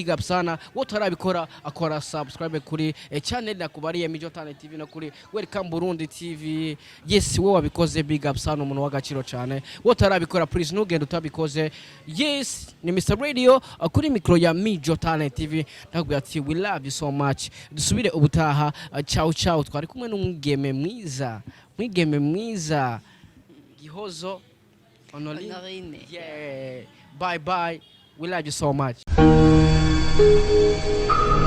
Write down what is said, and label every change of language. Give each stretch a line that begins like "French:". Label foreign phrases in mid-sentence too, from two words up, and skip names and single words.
English: big up
Rundi: sana wotarabikora akora subscribe kuri channel nakubariye Menya Talent TV no kuri Welcome Burundi TV yes wowe wabikoze
English: big up
Rundi: sana umuntu wagaciro cyane wotarabikora please ntugende utabikoze yes ni Mr Radio kuri micro ya Menya Talent TV ndakubwira ati
English: we love you so much
Rundi: dusubire ubutaha ciao twari kumwe n'umwigeme mwiza Gihozo Honorine
English: yeah bye we love you so much